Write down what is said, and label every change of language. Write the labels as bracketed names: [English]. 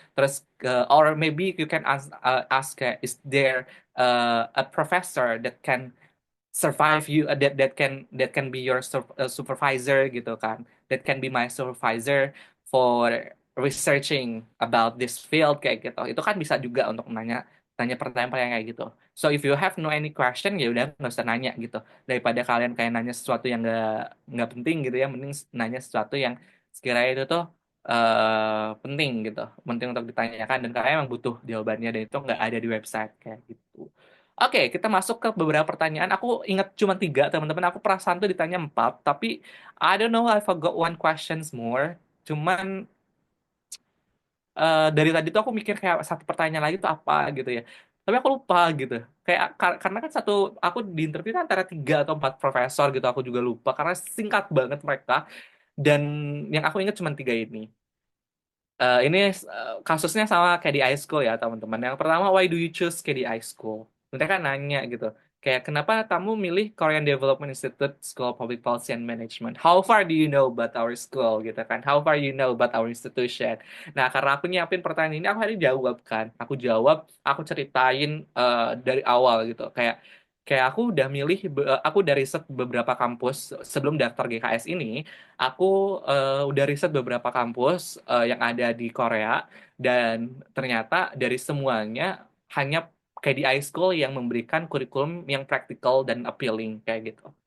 [Indonesian] Terus [English] or maybe you can ask, is there a professor that can survive you, that can be your supervisor [Indonesian] gitu kan, [English] that can be my supervisor for researching about this field [Indonesian] kayak gitu. Itu kan bisa juga untuk nanya tanya pertanyaan-pertanyaan kayak gitu. [English] So if you have no any question, [Indonesian] ya udah nggak usah nanya gitu, daripada kalian kayak nanya sesuatu yang nggak penting gitu ya. Mending nanya sesuatu yang sekiranya itu tuh penting gitu, penting untuk ditanyakan dan kalian emang butuh jawabannya, dan itu nggak ada di website kayak gitu. Oke, kita masuk ke beberapa pertanyaan. Aku ingat cuma tiga, teman-teman. Aku perasaan tuh ditanya empat, tapi [English] I don't know, I forgot one questions more. [Indonesian] Cuman dari tadi tuh aku mikir kayak satu pertanyaan lagi tuh apa gitu ya. Tapi aku lupa gitu. Kayak karena kan aku di interview kan antara tiga atau empat profesor gitu. Aku juga lupa karena singkat banget mereka. Dan yang aku ingat cuma tiga ini. Ini kasusnya sama kayak di iSchool ya teman-teman. Yang pertama, [English] why do you choose [Indonesian] kayak di iSchool? Mereka kan nanya gitu. Kayak kenapa kamu milih Korean Development Institute School of Public Policy and Management? [English] How far do you know about our school [Indonesian] gitu kan? [English] How far you know about our institution? [Indonesian] Nah, karena aku nyiapin pertanyaan ini, aku hari jawab kan. Aku jawab, aku ceritain dari awal gitu. Kayak aku udah riset beberapa kampus sebelum daftar GKS ini. Aku udah riset beberapa kampus yang ada di Korea, dan ternyata dari semuanya hanya KDI School yang memberikan kurikulum yang praktikal dan appealing kayak gitu.